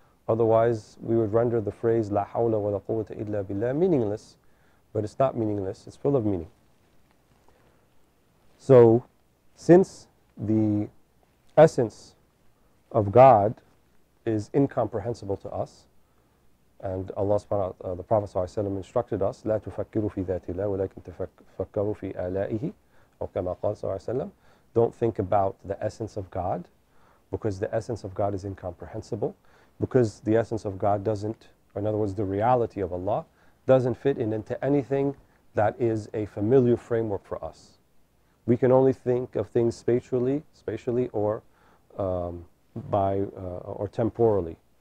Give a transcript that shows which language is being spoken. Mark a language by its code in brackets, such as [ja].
[en] Otherwise, we would render the phrase La hawla wa la quwwata illa billah meaningless, but it's not meaningless, it's full of meaning. So, since the essence of God is incomprehensible to us. And Allah subhanahu wa ta'ala, the Prophet sallallahu alaihi wasallam instructed us, [ar] لا تفكروا في ذات الله ولكن تفكروا في آلائه, أو كما قال صلى الله عليه وسلم. [en] Don't think about the essence of God, because the essence of God is incomprehensible, because the essence of God doesn't, or in other words, the reality of Allah doesn't fit into anything that is a familiar framework for us. We can only think of things spatially or or temporally.